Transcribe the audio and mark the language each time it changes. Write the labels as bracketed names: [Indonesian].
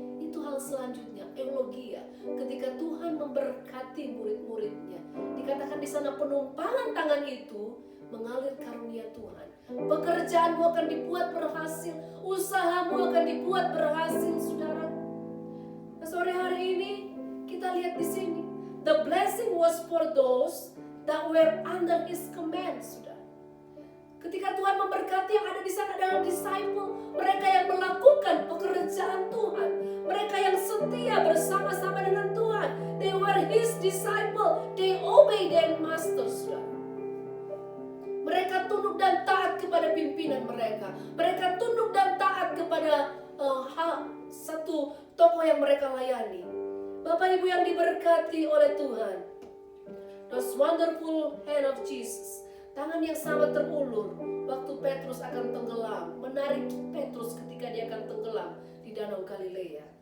[Indonesian] itu hal selanjutnya, eulogia. Ketika Tuhan memberkati murid-muridnya, dikatakan di sana penumpangan tangan itu mengalir karunia Tuhan. Pekerjaanmu akan dibuat berhasil, usahamu akan dibuat berhasil, saudara. Nah, sore hari ini kita lihat di sini, [English] the blessing was for those that were under His command, saudara. [Indonesian] Ketika Tuhan memberkati, yang ada di sana adalah disciple, mereka yang melakukan pekerjaan Tuhan, mereka yang setia bersama-sama dengan Tuhan. [English] They were His disciple, they obey their master, saudara. [Indonesian] Mereka tunduk dan taat kepada pimpinan mereka. Mereka tunduk dan taat kepada satu tokoh yang mereka layani. Bapak Ibu yang diberkati oleh Tuhan, [English] those wonderful hand of Jesus, [Indonesian] tangan yang sama terulur waktu Petrus akan tenggelam, menarik Petrus ketika dia akan tenggelam di Danau Galilea.